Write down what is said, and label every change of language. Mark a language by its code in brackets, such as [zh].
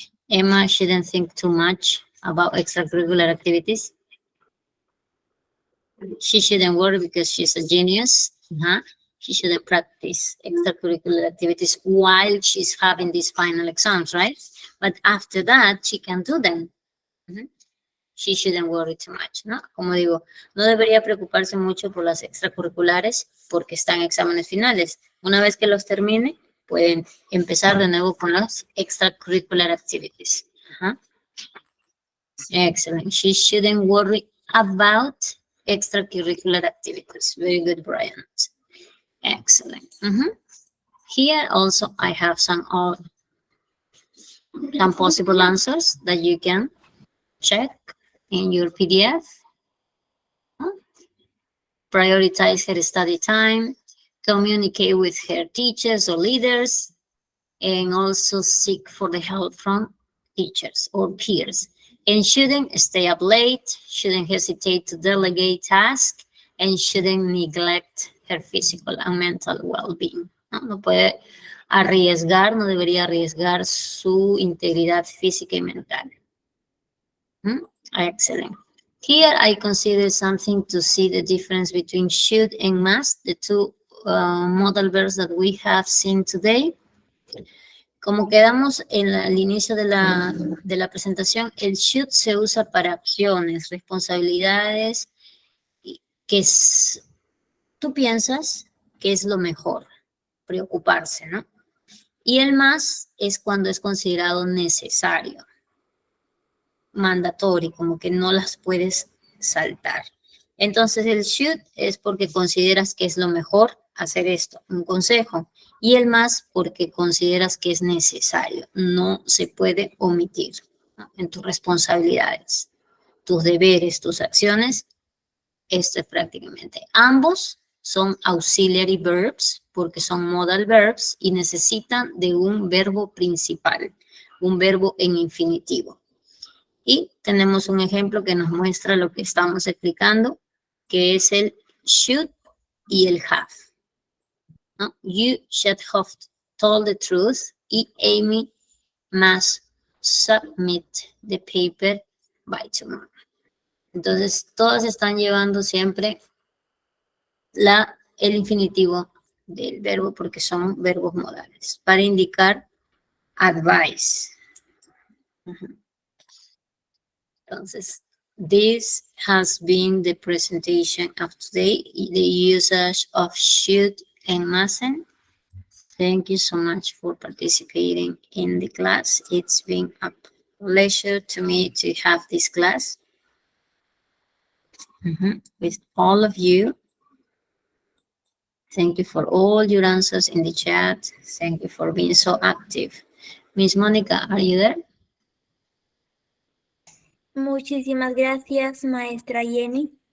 [en] Emma shouldn't think too much about extracurricular activities. She shouldn't worry because she's a genius. She shouldn't practice extracurricular activities while she's having these final exams, right? But after that, she can do them. She shouldn't worry too much, ¿no? [es] Como digo, no debería preocuparse mucho por las extracurriculares porque están exámenes finales. Una vez que los termine, pueden empezar de nuevo con las [en] extracurricular activities. Excellent. She shouldn't worry about extracurricular activities. Very good, Brian. Excellent. Here also I have some possible answers that you can check in your PDF. Prioritize her study time, communicate with her teachers or leaders, and also seek for the help from teachers or peers. And shouldn't stay up late, shouldn't hesitate to delegate tasks, and shouldn't neglect her physical and mental well-being. [es] No puede arriesgar, no debería arriesgar su integridad física y mental. [en] Excellent. Here I consider something to see the difference between should and must, the two modal verbs that we have seen today. [es] Como quedamos al inicio de la presentación, el should se usa para acciones, responsabilidades, que tú piensas que es lo mejor, preocuparse, ¿no? Y el must es cuando es considerado necesario, mandatorio, como que no las puedes saltar. Entonces el should es porque consideras que es lo mejor hacer esto, un consejo. Y el must porque consideras que es necesario, no se puede omitir, ¿no? En tus responsabilidades, tus deberes, tus acciones. Esto es prácticamente. Ambos son [en] auxiliary verbs [es] porque son [en] modal verbs [es] y necesitan de un verbo principal, un verbo en infinitivo. Y tenemos un ejemplo que nos muestra lo que estamos explicando, que es el should y el have. ¿No? [en] You should have told the truth y Amy must submit the paper by tomorrow. [es] Entonces, todas están llevando siempre el infinitivo del verbo porque son verbos modales para indicar advice. [en] Entonces, this has been the presentation of today, the usage of should and mustn't. Thank you so much for participating in the class. It's been a pleasure to me to have this class with all of you. Thank you for all your answers in the chat. Thank you for being so active. Miss Monica, are you there? [es] Muchísimas gracias, maestra Jenny.